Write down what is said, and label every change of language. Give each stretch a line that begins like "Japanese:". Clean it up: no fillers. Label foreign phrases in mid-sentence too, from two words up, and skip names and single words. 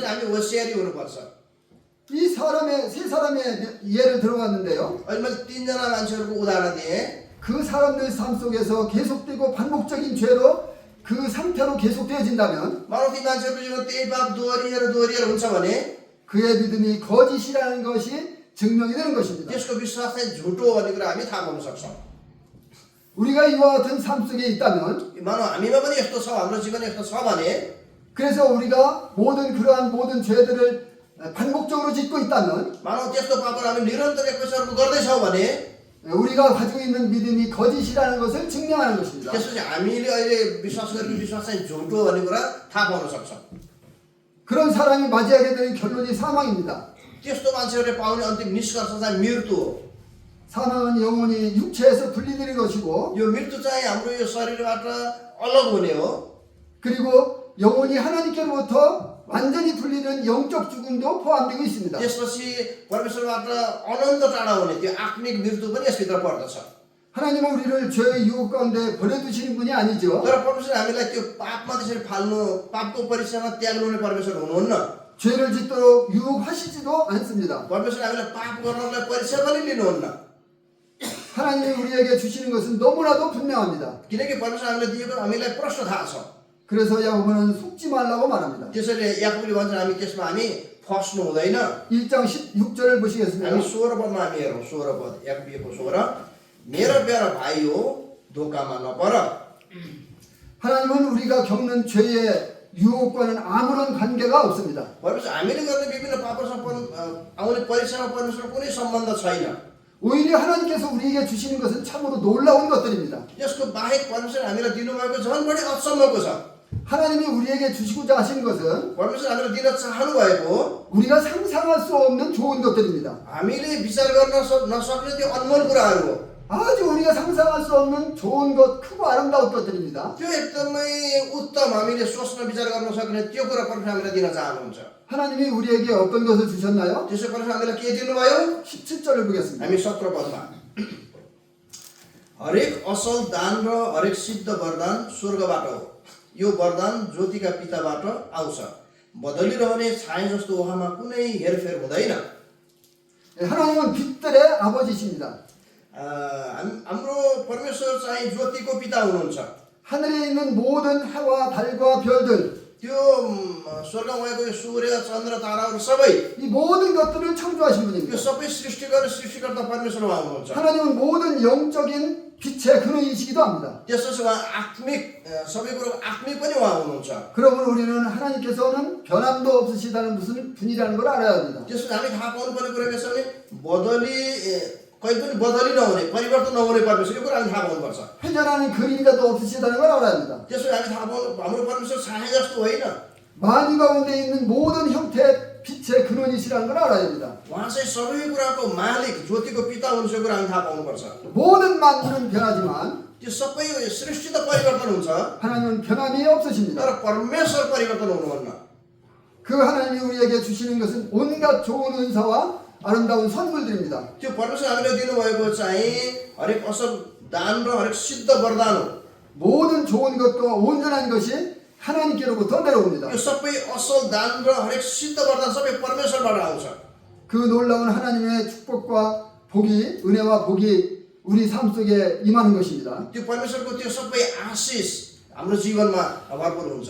Nepali: त्यसैले हामी होसियारी हुनुपर्छ।
Korean: 이 세 사람의 예를 들어봤는데요.
Nepali: अहिले मैले 3जना मान्छेहरूको उदाहरण दिएँ।
Korean: 그 사람들 삶 속에서 계속되고 반복적인 죄로 그 상태로 계속되어진다면
Nepali: मानव ती मान्छेहरूको जीवन त्यही पाप दोहोरिएर हुन्छ भने
Korean: 그의 믿음이 거짓이라는 것이 증명이 되는 것입니다.
Nepali: त्यसको विश्वास चाहिँ झुटो हो भन्ने कुरा हामी थाहा पाउन सक्छौँ।
Korean: 우리가 이와 같은 삶 속에 있다면
Nepali: मानव हामीमा पनि यस्तो छ, हाम्रो जीवन यस्तो छ भने
Korean: 그래서 우리가 그러한 모든 죄들을 반복적으로 짓고 있다면
Nepali: मानव त्यस्तो पापहरू हामी निरन्तर एकैचोटि गर्दैछौँ भने
Korean: 우리가 가지고 있는 믿음이 거짓이라는 것을 증명하는 것입니다.
Nepali: त्यसपछि हामीले अहिले विश्वास गरेको विश्वास चाहिँ झुटो भन्ने कुरा थाहा पाउन सक्छौँ।
Korean: 그런 사람이 맞이하게 되는 결론이 사망입니다.
Nepali: त्यस्तो मान्छेहरूले पाउने अन्तिम निष्कर्ष चाहिँ मृत्यु हो।
Korean: 사망은 영혼이 육체에서 분리되는 것이고
Nepali: यो मृत्यु चाहिँ हाम्रो यो शरीरबाट अलग हुने हो।
Korean: 그리고 영혼이 하나님께로부터 완전히 분리된 영적 죽음도 포함되고 있습니다.
Nepali: त्यसपछि परमेश्वरबाट अनन्त टाढा हुने त्यो आत्मिक मृत्यु पनि यसभित्र पर्दछ।
Korean: 하나님은 우리를 죄의 유혹 가운데 버려두시는 분이 아니죠.
Nepali: तर परमेश्वर हामीलाई त्यो पापमा त्यसरी फाल्नु, पापको परीक्षामा त्याग्नुहुने परमेश्वर हुनुहुन्न।
Korean: 죄를 짓도록 유혹하시지도 않습니다.
Nepali: परमेश्वर हामीलाई पाप गर्नलाई परीक्षा पनि लिनुहुन्न।
Korean: 하나님이 우리에게 주시는 것은 너무나도 분명합니다.
Nepali: किनकि परमेश्वर हामीलाई दिएको हामीलाई प्रश्न थाहा छ।
Korean: 그래서 야고보는 속지 말라고 말합니다.
Nepali: त्यसैले याकुबले भन्छ हामी त्यसमा हामी फस्नु हुँदैन।
Korean: 1장 16절을 बो시겠습니다.
Nepali: हामी 16 पदमा हामी हेरौँ। 16 पद याकुबको 16 मेरो प्यारा भाइ हो धोकामा नपर।
Korean: 하나님은 우리가 겪는 죄의 유혹과는 아무런 관계가 없습니다.
Nepali: परमेश्वर हामीले गर्ने विभिन्न पापसँग आउने परीक्षामा परमेश्वरको कुनै सम्बन्ध छैन।
Korean: 오히려 하나님께서 우리에게 주시는 것은 참으로 놀라운 것들입니다.
Nepali: यसको बाहेक परमेश्वर हामीलाई दिनुभएको झन् बढी अचम्मको छ।
Korean: 하나님이 우리에게 주시고자 하신 것은
Nepali: परमेश्वर हामीलाई दिन चाहनु भएको
Korean: 우리가 상상할 수 없는 좋은 것들입니다.
Nepali: हामीले विचार गर्न नसक्ने त्यो अनमोल कुराहरू हो।
Korean: 아주 우리가 상상할 수 없는 좋은 것, 크고 아름다운 것들입니다.
Nepali: त्यो एकदमै उत्तम हामीले सोच्न विचार गर्न सक्ने त्यो कुरा परमेश्वर हामीलाई दिन चाहनुहुन्छ।
Korean: 하나님이 우리에게 어떤 것을 주셨나요?
Nepali: त्यसो परमेश्वर हामीलाई के दिनुभयो?
Korean: 17절을 보겠습니다.
Nepali: हामी 17 पदमा हरेक असल दान र हरेक सिद्ध वरदान स्वर्गबाट हो। यो वरदान ज्योतिका पिताबाट आउँछ। बदलिरहने छाया जस्तो उहाँमा कुनै हेरफेर हुँदैन।
Korean: 하나님은 빛들의 아버지십니다.
Nepali: हाम्रो परमेश्वर चाहिँ ज्योतिको पिता हुनुहुन्छ।
Korean: 하늘에 있는 모든 해와 달과 별들,
Nepali: त्यो स्वर्गमा भएको यो सूर्य चन्द्र ताराहरू सबै
Korean: 이 모든 것들을 창조하신
Nepali: यो
Korean: 분입니다.
Nepali: सबै सृष्टि गर्ने सृष्टिकर्ता परमेश्वर उहाँ हुनुहुन्छ।
Korean: 하나님은 모든 영적인 빛의 근원이시기도 합니다.
Nepali: त्यसपछि उहाँ आत्मिक सबै कुरो आत्मिक पनि उहाँ हुनुहुन्छ।
Korean: 그러므로 우리는 하나님께서는 변함도 없으시다는 무슨 분이라는 걸 알아야 합니다.
Nepali: त्यसपछि हामी थाहा पाउनुपर्ने कुरा के छ भने कहिले पनि बदली नहुने परिवर्तन नहुने परमेश्वर यो कुरा हामी थाहा पाउनुपर्छ।
Korean: 회전하는 그림자도 없으시다는 걸 알아야 합니다.
Nepali: त्यसपछि हामी थाहा पाउनु हाम्रो परमेश्वर छाया जस्तो होइन।
Korean: 만유 가운데 있는 모든 형태의 빛의 근원이시라는 걸 알아야 됩니다.
Nepali: उहाँ चाहिँ सबै कुराको मालिक ज्योतिको पिता हुनुहुन्छ यो कुरा हामी थाहा पाउनुपर्छ।
Korean: 모든 만물은 변하지만
Nepali: त्यो सबै सृष्टि त परिवर्तन हुन्छ
Korean: 하나님은 변함이 없으십니다.
Nepali: तर परमेश्वर परिवर्तन हुनुहुन्न।
Korean: 그 하나님이 우리에게 주시는 것은 온갖 좋은 은사와 아름다운 선물들입니다.
Nepali: त्यो परमेश्वर हामीले दिनुभएको चाहिँ हरेक असल दान र हरेक सिद्ध वरदान हो।
Korean: 모든 좋은 것과 온전한 것이 하나님께로부터 내려옵니다.
Nepali: यो सबै असल दान र हरेक सिद्ध वरदान सबै परमेश्वरबाट आउँछ।
Korean: 그 놀라운 하나님의 축복과 복이, 은혜와 복이 우리 삶 속에 임하는 것입니다.
Nepali: त्यो परमेश्वरको त्यो सबै आशिष हाम्रो जीवनमा भरपुर हुन्छ।